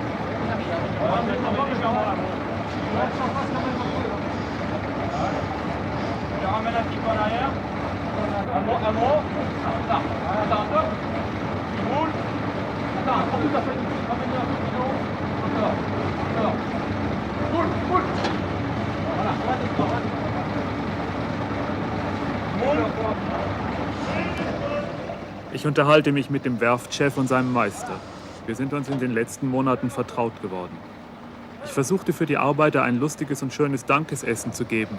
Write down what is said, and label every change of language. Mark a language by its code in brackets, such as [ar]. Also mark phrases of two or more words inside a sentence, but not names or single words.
[fr] Je le ramène un petit peu en arrière. Un mot. Attends. Il roule. Attends, prends tout à fait. Ramène-le un peu plus haut. Encore. Roule. Voilà, [de] Ich unterhalte mich mit dem Werftchef und seinem Meister. Wir sind uns in den letzten Monaten vertraut geworden. Ich versuchte für die Arbeiter ein lustiges und schönes Dankesessen zu geben.